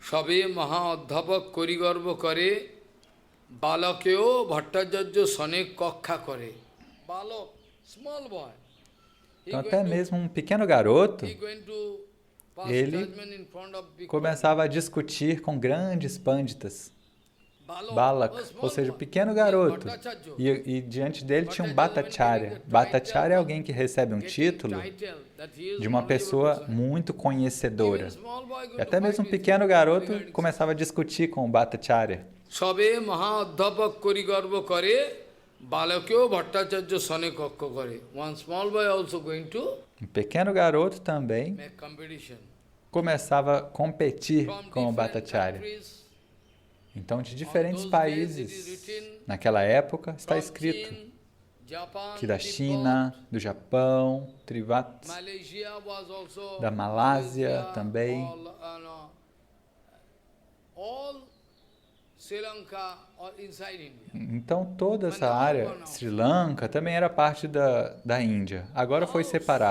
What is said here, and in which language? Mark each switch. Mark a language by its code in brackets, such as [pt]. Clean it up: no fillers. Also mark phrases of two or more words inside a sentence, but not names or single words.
[pt] Então, até mesmo um pequeno garoto, ele começava a discutir com grandes panditas. Balak, ou seja, um pequeno garoto. E diante dele tinha um Bhattacharya. Bhattacharya é alguém que recebe um título de uma pessoa muito conhecedora. E até mesmo um pequeno garoto começava a discutir com o Bhattacharya. [bn] সবে মহাধ্যাপক করি গর্ব করে, বালকেও ভট্টাচার্য সনে কক্ষা করে. [en] One small boy also going to [pt] um pequeno garoto também começava a competir com o Bhattacharya. Então, de diferentes países, naquela época, está escrito que da China, do Japão, Trivat, da Malásia também, então toda essa área, Sri Lanka, também era parte da Índia.